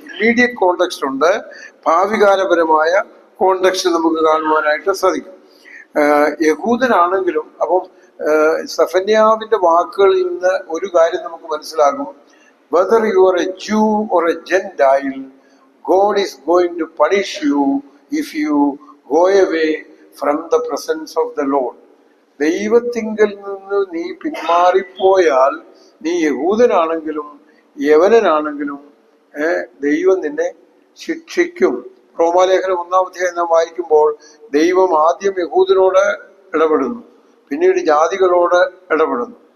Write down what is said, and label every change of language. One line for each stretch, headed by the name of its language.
Malayalam: Immediate context ഉണ്ട്, ഭാവികാലപരമായ context നമുക്ക് കാണുവാനായിട്ട് സാധിക്കും. യഹൂദനാണെങ്കിലും അപ്പം സെഫന്യാവിന്റെ വാക്കുകളിൽ നിന്ന് ഒരു കാര്യം നമുക്ക് മനസ്സിലാകും.
English: Whether you are a Jew or a Gentile, God is going to punish you if you go away from the presence of the Lord.
Malayalam: ദൈവത്തിങ്കൽ നിന്ന് നീ പിന്മാറിപ്പോയാൽ, നീ യഹൂദനാണെങ്കിലും യവനനാണെങ്കിലും ദൈവം നിന്നെ ശിക്ഷിക്കും. റോമാലേഖനം 1-ാം അധ്യായം നാം വായിക്കുമ്പോൾ ദൈവം ആദ്യം യഹൂദനോട് ഇടപെടുന്നു, പിന്നീട് ജാതികളോട് ഇടപെടുന്നു.